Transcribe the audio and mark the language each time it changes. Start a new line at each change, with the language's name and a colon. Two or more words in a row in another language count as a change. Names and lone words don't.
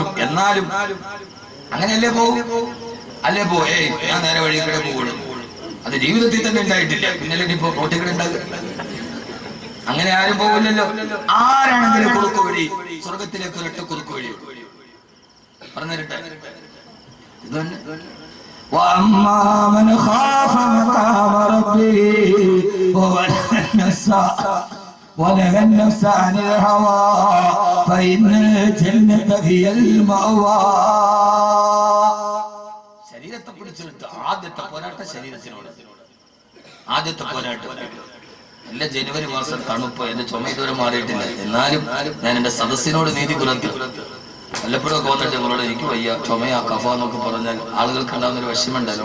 Malayalam: എന്നാലും അങ്ങനെയല്ലേ പോകും? അല്ലേ ഞാൻ നേരെ വഴി കൂടെ പോകുള്ളൂ. അത് ജീവിതത്തിൽ തന്നെ ഉണ്ടായിട്ടില്ല. പിന്നല്ലേ ഇപ്പൊ റോട്ടിൽ ഉണ്ടാകും. അങ്ങനെ ആരും പോകില്ലല്ലോ. ആരാണെങ്കിലും കുറുക്ക് വഴി സ്വർഗത്തിലേക്ക് ഒരൊറ്റ കുറുക്ക് വഴി പറഞ്ഞിരട്ടെ.
Arabic: وأما من خاف مقام ربه ونهى النفس عن الهوى فإن الجنة هي المأوى.
Malayalam: ശരീരത്തെ പിടിച്ചെടുത്ത് ആദ്യത്തെ പോരാട്ടം ശരീരത്തിനോട്. ആദ്യത്തെ പോരാട്ടം. എല്ലാ ജനുവരി മാസം തണുപ്പ്. എന്റെ ചുമ ഇതുവരെ മാറിയിട്ടില്ല. എന്നാലും ഞാൻ എന്റെ സദസ്സിനോട് നീതി പുലർത്തി. വല്ലപ്പോഴും തോന്നിട്ട് നിങ്ങളോട് എനിക്ക് വയ്യ ചുമയാ കഫ എന്നൊക്കെ പറഞ്ഞാൽ ആളുകൾക്ക് ഉണ്ടാകുന്ന ഒരു വിഷമുണ്ടല്ലോ.